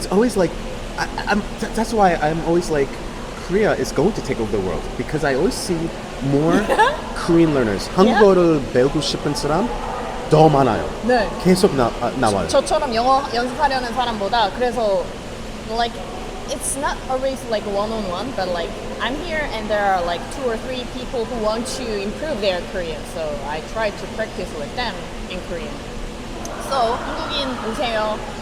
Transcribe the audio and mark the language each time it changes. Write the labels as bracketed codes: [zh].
[en] It's always like, that's why I'm always like, Korea is going to take over the world because I always see more Korean learners. [ko] 한국어를 배우고 싶은 사람 더 많아요. 네. 계속 나와요. 저처럼 영어 연습하려는 사람보다 그래서 [en] it's not always one-on-one, but I'm here and there are 2 or 3 people who want to improve their Korean, so I try to practice with them in Korean. [ko] So 한국인 오세요.